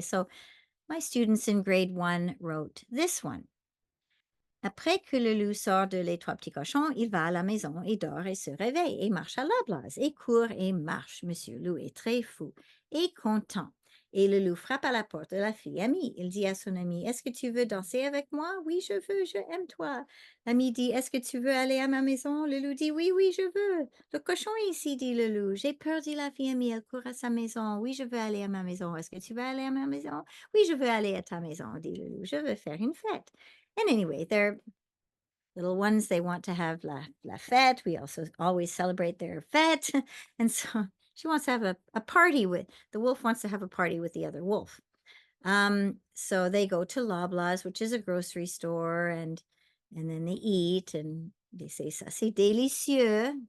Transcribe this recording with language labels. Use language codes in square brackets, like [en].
[en] So my students in grade 1 wrote this one. [fr] Après que le loup sort de Les Trois Petits Cochons, il va à la maison et dort et se réveille et marche à la blase et court et marche. Monsieur Loup est très fou et content. Et le loup frappe à la porte de la fille amie. Il dit à son ami, est-ce que tu veux danser avec moi? Oui, je veux, je aime toi. L'ami dit, est-ce que tu veux aller à ma maison? Le loup dit, oui, oui, je veux. Le cochon est ici, dit le loup. J'ai peur, dit la fille amie, elle court à sa maison. Oui, je veux aller à ma maison. Est-ce que tu veux aller à ma maison? Oui, je veux aller à ta maison, dit le loup. Je veux faire une fête. [en] And anyway, they're little ones, they want to have [fr] la fête. [en] We also always celebrate their fête. And so she wants to have a party the wolf wants to have a party with the other wolf. So they go to Loblaws, which is a grocery store, and then they eat and they say, [fr] ça c'est délicieux.